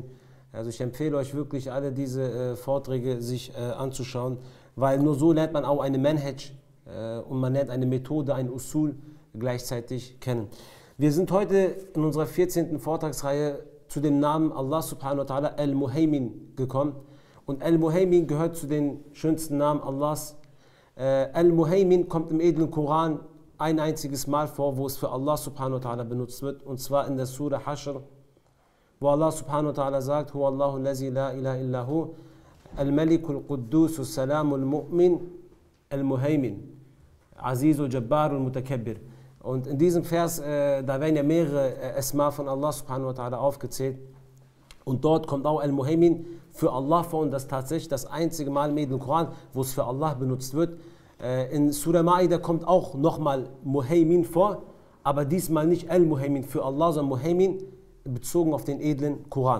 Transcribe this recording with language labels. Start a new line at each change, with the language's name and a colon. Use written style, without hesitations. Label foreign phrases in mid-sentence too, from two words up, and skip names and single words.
German: Also ich empfehle euch wirklich, alle diese Vorträge sich anzuschauen, weil nur so lernt man auch eine Manhaj und man lernt eine Methode, ein Usul gleichzeitig kennen. Wir sind heute in unserer 14. Vortragsreihe zu dem Namen
Arabic: الله سبحانه وتعالى المهيمن
German: gekommen. Und Al-Muhaymin gehört zu den schönsten Namen Allahs. Al-Muhaymin kommt im edlen Koran ein einziges Mal vor, wo es für
Arabic: الله سبحانه وتعالى
German: benutzt wird, und zwar in der Surah Hashr, wo
Arabic: الله سبحانه وتعالى
German: sagt:
Arabic: هو الله الذي لا إله إلا هو، الملك القدوس، السلام المؤمن، المهيمن، العزيز الجبار المتكبر.
German: Und in diesem Vers, da werden ja mehrere Asma von
Arabic: الله سبحانه وتعالى
German: aufgezählt. Und dort kommt auch Al-Muhaymin für Allah vor, und das ist tatsächlich das einzige Mal im edlen Koran, wo es für Allah benutzt wird. In Surah Ma'idah kommt auch nochmal Muhaymin vor, aber diesmal nicht Al-Muhaymin für Allah, sondern Muhaymin bezogen auf den edlen Koran.